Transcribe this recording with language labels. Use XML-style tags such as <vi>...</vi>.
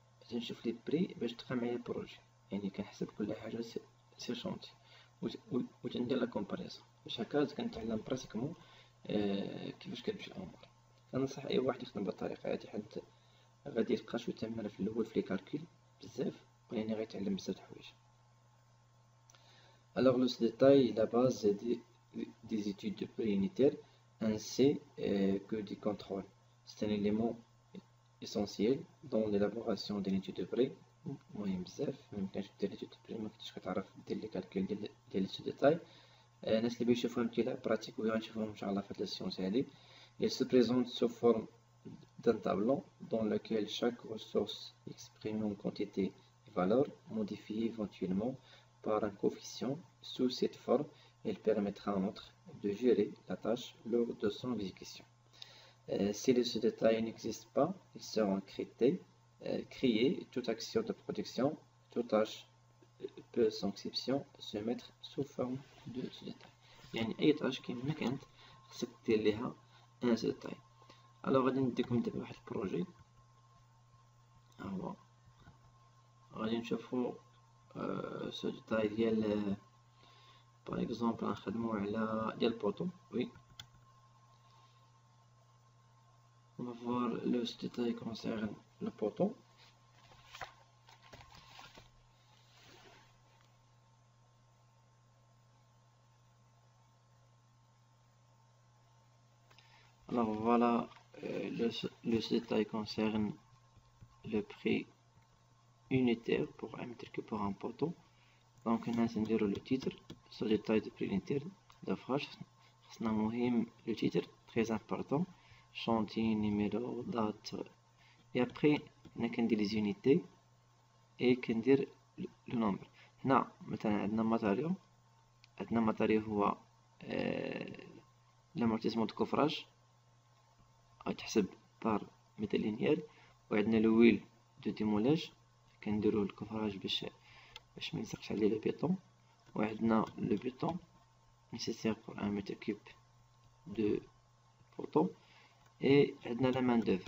<ar>كنشوف لي بري باش تبقى معايا بروجي يعني كنحسب كل حاجه سير شونتي و تندير لا كومباريزون باش هكا كنتعلم براتيكمون كيفاش كتمشي الامور. كنصح اي واحد يخدم بالطريقه هادي حيت غادي يلقى شويه تماره في الاول في لي كالكول بزاف ولكن غيتعلم بزاف د الحوايج.</ar> <fr>Alors le détail, la base des études de prix unitaire, ainsi que du contrôle. C'est un élément essentiel dans l'élaboration d'une étude de prix.</fr> <ar>مهم بزاف ميمكنش دير l'étude de prix مكنتيش كتعرف دير لي كالكول ديال l'étude de taille. الناس اللي بيشوفوها امثله براتيك وغنشوفوهم ان شاء الله في هاد السيونس هادي.</ar> <fr>Il se présente sous forme d'un tableau dans lequel chaque ressource exprime une quantité et valeur modifiée éventuellement par un coefficient. Sous cette forme, elle permettra en outre de gérer la tâche lors de son exécution. Si ce détail n'existe pas, ils seront créés. Toute action de production, toute tâche peut sans exception se mettre sous forme de ce détail.</fr> <ar>يعني أي tâche كيما كانت خصك دير ليها ان ce détail. Alors غادي نديكم دابا واحد البروجي ها هو غادي نشوفو ce détail ديال par exemple نخدمو على ديال بوطو وي on va voir le détail concerne le poteau.</ar> <fr>Alors voilà, le détail concerne le prix unitaire pour un mètre cube pour un poteau. Donc on a le titre, ce détail de prix unitaire de phrase. Le titre très important, chantier, numéro, date. Et après on a les unités et le nombre.</fr> <ar>هنا مثلا عندنا ماتيريو هو l'amortissement de coffrage غتحسب بار متر لينيير وعندنا لو ويل دو ديمولاج كنديرو الكفراج باش ميلصقش عليه لو بيطون وعندنا لو بيطون nécessaire pour 1 mètre cube de poteau et عندنا لا مان</ar>